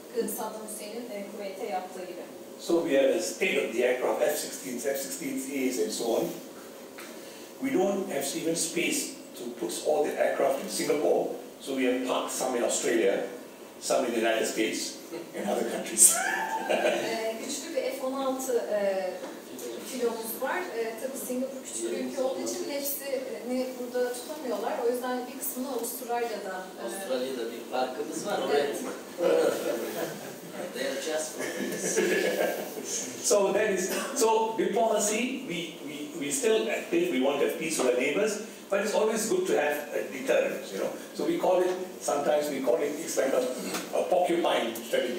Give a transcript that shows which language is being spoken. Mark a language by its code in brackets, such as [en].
[tr] Tıpkı Saddam Hüseyin'in Kuveyt'e yaptığı gibi. [en] So we have a state-of-the-aircraft F-16s, F-16As and so on. We don't have even space to put all the aircraft in Singapore, so we have parked some in Australia, some in the United States and other countries. [tr] Güçlü bir F-16 filomuz var. Tabii Singapur küçük bir ülke olduğu için hepsini burada tutamıyorlar. O yüzden bir kısmını Avustralya'da bir parkımız var. Oraya [en] they are just for this. So diplomacy, we still active, we want to have peace with our neighbors, but it's always good to have a deterrent, you know. So sometimes we call it, it's like a porcupine strategy.